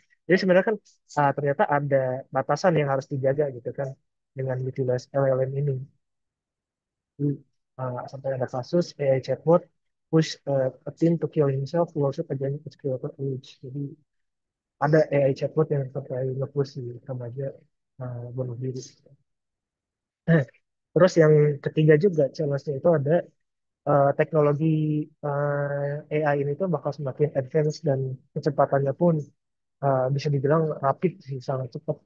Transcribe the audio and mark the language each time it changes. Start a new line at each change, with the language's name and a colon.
Indonesian: Jadi sebenarnya kan ternyata ada batasan yang harus dijaga gitu kan dengan utilize LLM ini. Jadi, sampai ada kasus
English: AI chatbot push a teen to kill himself lawsuit against its creator age.
Indonesian: Jadi ada AI chatbot yang sampai nge-push si remaja bunuh diri. Terus yang ketiga juga challenge-nya itu ada teknologi AI ini tuh bakal semakin advance dan kecepatannya pun bisa dibilang rapid sih, sangat cepat.